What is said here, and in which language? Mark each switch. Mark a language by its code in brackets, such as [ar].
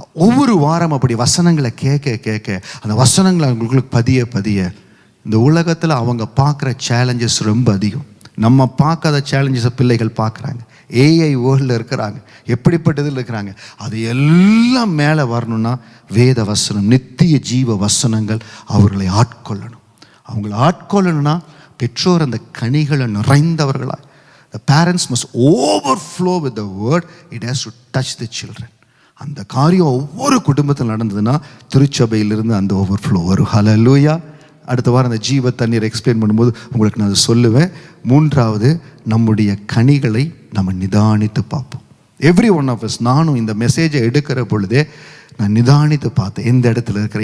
[ta] ஒவ்வொரு வாரம் அப்படி வசனங்களை கேட்க கேட்க அந்த வசனங்களை அவங்களுக்கு பதிய இந்த உலகத்தில் அவங்க பார்க்குற சேலஞ்சஸ் ரொம்ப அதிகம். நம்ம பார்க்காத சேலஞ்சஸை பிள்ளைகள் பார்க்குறாங்க. ஏஐ வேர்ல்டில் இருக்கிறாங்க, எப்படிப்பட்டதில் இருக்கிறாங்க. அது எல்லாம் மேலே வரணும்னா வேத வசனம், நித்திய ஜீவ வசனங்கள் அவர்களை ஆட்கொள்ளணும். அவங்களை ஆட்கொள்ளணும்னா பெற்றோர் அந்த கனிகளை நிறைந்தவர்களாக, [en] the parents must overflow with the word. It has to touch the children. [ta] அந்த காரியம் ஒவ்வொரு குடும்பத்தில் நடந்ததுன்னா திருச்சபையிலிருந்து அந்த ஓவர்ஃப்ளோ வரும். ஹல்லேலூயா. அடுத்த வாரம் அந்த ஜீவ தண்ணீர் எக்ஸ்பிளைன் பண்ணும்போது உங்களுக்கு நான் அதை சொல்லுவேன். மூன்றாவது, நம்முடைய கனிகளை நம்ம நிதானித்து பார்ப்போம். [en] Every one of us. [ta] நானும் இந்த மெசேஜை எடுக்கிற பொழுதே நான் நிதானித்து பார்த்தேன், எந்த இடத்துல இருக்கிற.